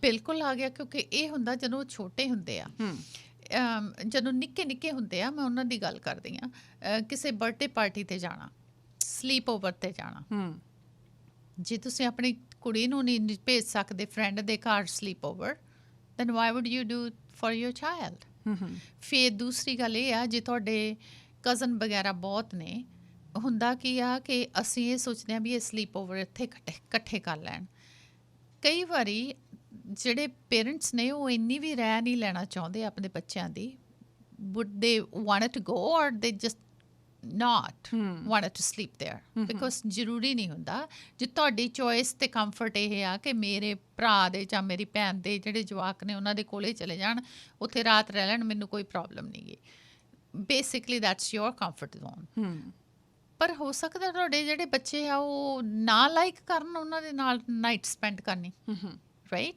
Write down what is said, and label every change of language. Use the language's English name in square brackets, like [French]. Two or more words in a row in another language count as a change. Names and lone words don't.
[Punjabi] ਬਿਲਕੁਲ ਆ ਗਿਆ, ਕਿਉਂਕਿ ਇਹ ਹੁੰਦਾ ਜਦੋਂ ਛੋਟੇ ਹੁੰਦੇ ਆ, ਜਦੋਂ ਨਿੱਕੇ ਹੁੰਦੇ ਆ, ਮੈਂ ਉਹਨਾਂ ਦੀ ਗੱਲ ਕਰਦੀ ਹਾਂ, ਕਿਸੇ [English] birthday party [Punjabi] 'ਤੇ ਜਾਣਾ, [English] sleep over [Punjabi] 'ਤੇ ਜਾਣਾ। ਜੇ ਤੁਸੀਂ ਆਪਣੀ ਕੁੜੀ ਨੂੰ ਨਹੀਂ ਭੇਜ ਸਕਦੇ ਫਰੈਂਡ ਦੇ ਘਰ [English] sleep over, then why would you do for your child? [Punjabi] ਫਿਰ ਦੂਸਰੀ ਗੱਲ ਇਹ ਆ, ਜੇ ਤੁਹਾਡੇ ਕਜ਼ਨ ਵਗੈਰਾ ਬਹੁਤ ਨੇ, ਹੁੰਦਾ ਕੀ ਆ ਕਿ ਅਸੀਂ ਇਹ ਸੋਚਦੇ ਹਾਂ ਵੀ ਇਹ [English] sleep over [Punjabi] ਇੱਥੇ ਇਕੱਠੇ ਕਰ ਲੈਣ। ਕਈ ਵਾਰੀ ਜਿਹੜੇ ਪੇਰੈਂਟਸ ਨੇ ਉਹ ਇੰਨੀ ਵੀ ਰਹਿ ਨਹੀਂ ਲੈਣਾ ਚਾਹੁੰਦੇ ਆਪਣੇ ਬੱਚਿਆਂ ਦੀ, [English] would they wanted to go or they just not wanted to sleep there, because [Punjabi] ਜ਼ਰੂਰੀ ਨਹੀਂ ਹੁੰਦਾ। ਜੇ ਤੁਹਾਡੀ ਚੋਇਸ ਤੇ ਕੰਫਰਟ ਇਹ ਆ ਕਿ ਮੇਰੇ ਭਰਾ ਦੇ ਜਾਂ ਮੇਰੀ ਭੈਣ ਦੇ ਜਿਹੜੇ ਜਵਾਕ ਨੇ ਉਹਨਾਂ ਦੇ ਕੋਲੇ ਚਲੇ ਜਾਣ, ਉੱਥੇ ਰਾਤ ਰਹਿ ਲੈਣ, ਮੈਨੂੰ ਕੋਈ ਪ੍ਰੋਬਲਮ ਨਹੀਂ ਗੀ। [English] basically that's your comfort zone. [Punjabi] ਪਰ ਹੋ ਸਕਦਾ ਤੁਹਾਡੇ ਜਿਹੜੇ ਬੱਚੇ ਆ ਉਹ ਨਾ ਲਾਈਕ ਕਰਨ ਉਹਨਾਂ ਦੇ ਨਾਲ [English] night spend [Punjabi] ਕਰਨੀ, ਰਾਈਟ?